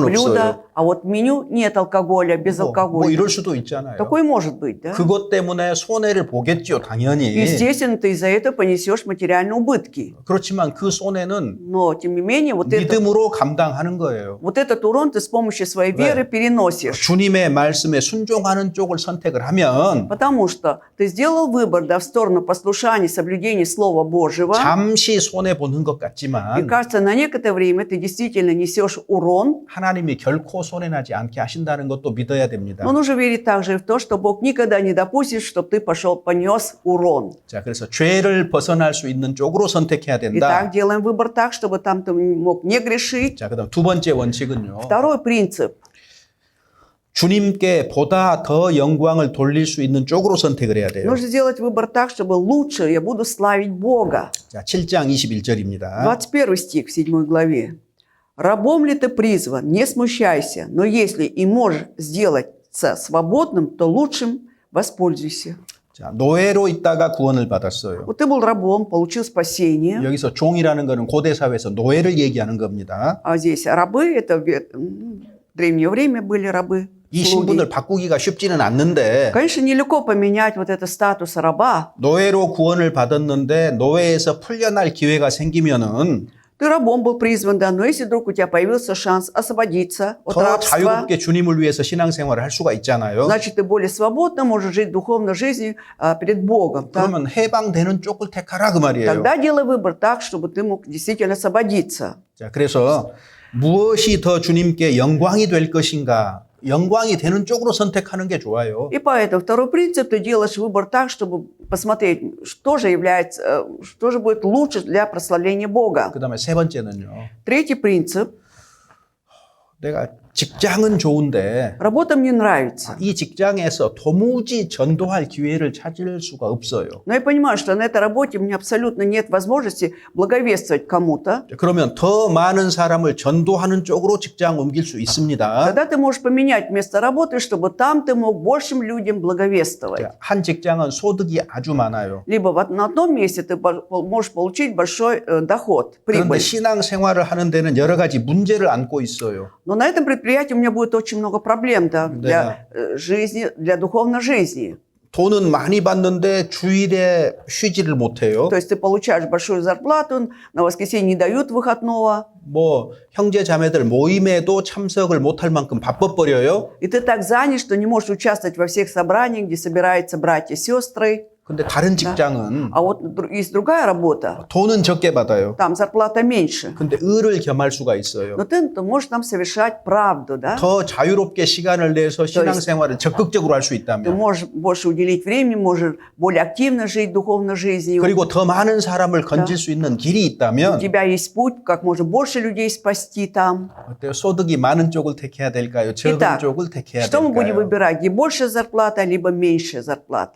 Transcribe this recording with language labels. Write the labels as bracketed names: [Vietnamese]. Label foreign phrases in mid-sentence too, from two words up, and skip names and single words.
[Russian] блюда, [Korean] 없어요. [Russian] а вот в меню нет алкоголя, без [Korean] 뭐 [Russian] алкоголя. [Korean] 이럴 수도 있잖아요. [Russian] Такое может быть, да? [Korean] 그것 때문에 손해를 보겠죠, 당연히. [Russian] Естественно, ты из-за этого понесешь материальные убытки. [Korean] 그렇지만 그 손해는 [Russian] Но, тем не менее, [Korean] 믿음으로 감당하는 거예요. [Russian] вот этот урон ты с помощью своей веры переносишь. [Korean] 주님의 말씀에 순종하는 쪽을 선택을 하면 [Russian] Потому что ты сделал выбор, да, в сторону послушания, соблюдения Слова Божьего. [Korean] 잠시 손해 보는 것 [Russian] И [Korean] 같지만 [Russian] кажется, на некоторое время ты действительно несешь урон. [Korean] 하나님이 결코 손해나지 않게 하신다는 것도 믿어야 됩니다. [Russian] Но нужно верить также и в то, что Бог никогда не допустит, чтобы ты понес урон. [Korean] 자, 그래서 죄를 벗어날 수 있는 쪽으로 선택해야 된다. [Russian] Итак, делаем выбор так, чтобы там ты мог не грешить. [Korean] 자, 그다음 두 번째 원칙은요. [Russian] Второй принцип. [Korean] 주님께 보다 더 영광을 돌릴 수 있는 쪽으로 선택을 해야 돼요. [Russian] Нужно сделать выбор так, чтобы лучше я буду славить Бога. [Korean] 자, 7장 21절입니다. [Russian] 21 стих в 7 главе. «Рабом ли ты призван? Не смущайся, но если и можешь сделаться свободным, то лучшим воспользуйся». [Korean] 자, 노예로 있다가 구원을 받았어요. [Russian] Вот ты был рабом, получил спасение. [Korean] 여기서 종이라는 거는 고대 사회에서 노예를 얘기하는 겁니다. [Russian] А здесь рабы, это в древнее время были рабы. [Korean] 이 [Russian] слуги. [Korean] 신분을 바꾸기가 쉽지는 않는데 [Russian] Конечно, нелегко поменять вот этот статус раба. [Korean] 노예로 구원을 받았는데 노예에서 풀려날 기회가 생기면은 [Russian] Ты рабом был призван, да, но если вдруг у тебя появился шанс освободиться от [Korean] 더 [Russian] рабства, [Korean] 자유롭게 주님을 위해서 신앙생활을 할 수가 있잖아요. [Russian] значит, ты более свободно можешь жить духовной жизнью перед Богом. Так? [Korean] 그러면 해방되는 쪽을 택하라 그 말이에요. [Russian] Тогда делай выбор так, чтобы ты мог действительно освободиться. [Korean] 자, 그래서 무엇이 더 주님께 영광이 될 것인가 영광이 되는 쪽으로 선택하는 게 좋아요. [Russian] И поэтому второй принцип, ты делаешь выбор так, чтобы посмотреть, что же является, что же будет лучше для прославления Бога. [Korean] 그다음에 세 번째는요. [Russian] Третий принцип. [Korean] 내가 직장은 좋은데 [Russian] Работа мне нравится. [Korean] 이 직장에서 도무지 전도할 기회를 찾을 수가 없어요. [Russian] Но я понимаю, что на этой работе у меня абсолютно нет возможности благовествовать кому-то. [Korean] 그러면 더 많은 사람을 전도하는 쪽으로 직장 옮길 수 있습니다. [Russian] Тогда ты можешь поменять место работы, чтобы там ты мог большим людям благовествовать. [Korean] 한 직장은 소득이 아주 많아요. [Russian] Либо на одном месте ты можешь получить большой доход, [Korean] 그런데 [Russian] прибыль. [Korean] 신앙 생활을 하는 데는 여러 가지 문제를 안고 있어요. [Russian] Но на этом предприятии у меня будет очень много проблем для жизни, для духовной жизни. [Korean] 돈은 많이 받는데 주일에 쉬지를 못해요. [Russian] То есть ты получаешь большую зарплату, на воскресенье не дают выходного. [Korean] 뭐 형제 자매들 모임에도 참석을 못할 만큼 바빠버려요. [Russian] И ты так занят, что не можешь участвовать во всех собраниях, где собираются братья и сестры. [Korean] 근데 다른 직장은 [Russian] А вот есть другая работа, [Korean] 돈은 적게 받아요. [Russian] там зарплата меньше. [Korean] 근데 의를 겸할 수가 있어요. [Russian] Но ты можешь там совершать правду, да? [Korean] 더 자유롭게 시간을 내서 신앙생활을 적극적으로 할 수 [Russian] Ты [Korean] 있다면 [Russian] можешь больше уделить времени, можешь более активно жить духовной жизнью. [Korean] 그리고 더 많은 사람을 건질 수 있는 길이 [Russian] У [Korean] 있다면 [Russian] тебя есть путь, как можно больше людей спасти там. [Korean] 어때요? 소득이 많은 쪽을 택해야 될까요? 적은 [Russian] Итак, [Korean] 쪽을 택해야 [Russian] что мы будем [Korean] 될까요? [Russian] выбирать? Где большая зарплата, либо меньшая зарплата?